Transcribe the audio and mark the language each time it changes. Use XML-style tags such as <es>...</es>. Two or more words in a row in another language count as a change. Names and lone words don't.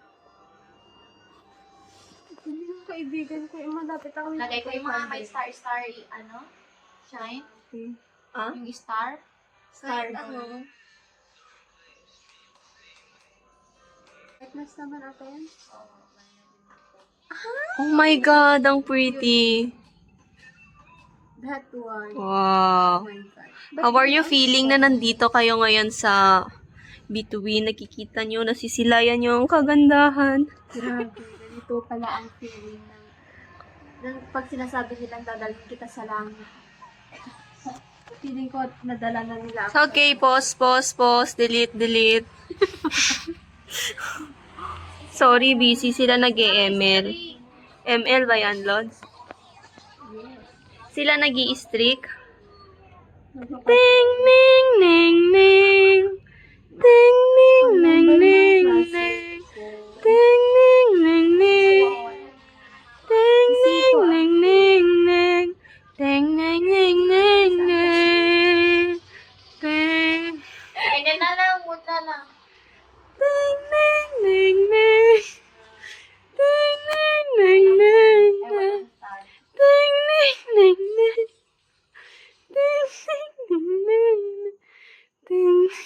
<tl>Hindi yung kaibigan ko, malapit ako. Lagay ko yung mga may star, ano? Shine? Ah? Yung star? Star. Ano? Mas naman natin.</tl> <en>Oh my God,</en> <tl>ang pretty.</tl> <en>That one.</en> <tl>Wow.</tl> <en>How are you feeling</en> <tl>na nandito kayo ngayon sa Between? Nakikita nyo, nasisilayan nyo ang kagandahan. Grabe, ganito pala ang feeling ng pag sinasabi nilang dadalhin kita sa langit. Feeling ko nadala na nila ako.</tl> <en>Okay, pause. Delete. Sorry, busy sila nag-ML.</en> <tl>ML ba yan, Lods? Sila nag-i-streak. Ting, ning, ning, ning. Ting, ning, ning, ning, ning. Ting, ning, ning, ning. Ting, ning, ning, ning, ning. Ting, ning, ning, ning, ning. Ting. Ganyan na lang, muna lang. Ding, ding, ding, ding. Ding, ding, ding, ding, ding. Ding, ding, ding, ding. Ding, ding, ding, ding. Ding.</tl>